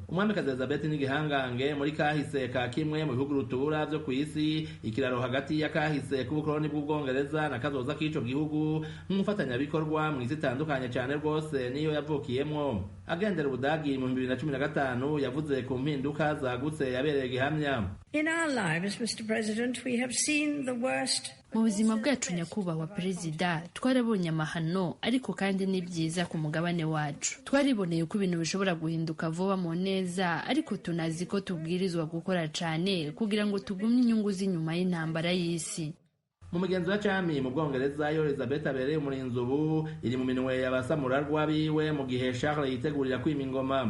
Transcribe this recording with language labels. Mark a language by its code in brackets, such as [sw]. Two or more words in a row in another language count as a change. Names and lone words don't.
[rn] Umwamikazi Elisabeth ni gihangange muri kahise ka kimwe mu bihugu rutura vyo ku isi, ikiraro hagati ya kahise k'ubukoloni bw'Ubwongereza na kazoza k'ico gihugu nk'umufatanyabikorwa mu isi itandukanye cane rwose niyo yavukiyemwo. Agendera Ubudagi mu 2015 yavuze ku mpinduka zagutse yabereye gihamya. [en] In our lives, Mr. President, we have seen the worst. [rn] Mu buzima bwacu nyakubahwa perezida twarabonye amahano, ariko kandi ni byiza ku mugabane wacu. Twariboneye ko ibintu bishobora guhinduka vuba mu neza, ariko tunazi ko tubwirizwa gukora cane kugira ngo tugumye inyungu z'inyuma y'intambara y'isi. Mu migenzo ya cami mu Bwongereza yo Elizabeth abereye umurinzi ubu iri mu minwe y'abasamurarwa biwe mu gihe Charles yitegurira kwima ingoma.